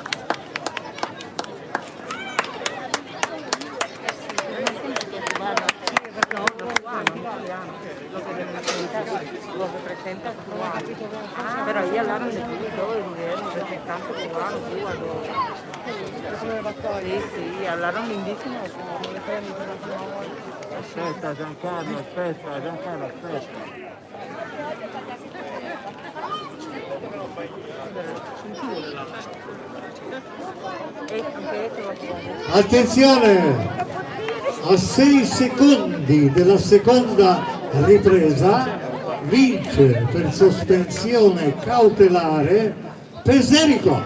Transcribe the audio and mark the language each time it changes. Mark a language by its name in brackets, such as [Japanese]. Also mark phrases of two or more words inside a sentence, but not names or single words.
[Spanish] Lo representa cubano. Pero ahí hablaron de todo el gobierno, representante cubano, Cuba, sí, hablaron lindísimo. [Italian] Aspetta Giancarlo, aspetta. Attenzione, a 6 secondi della seconda ripresa vince per sospensione cautelare Peserico.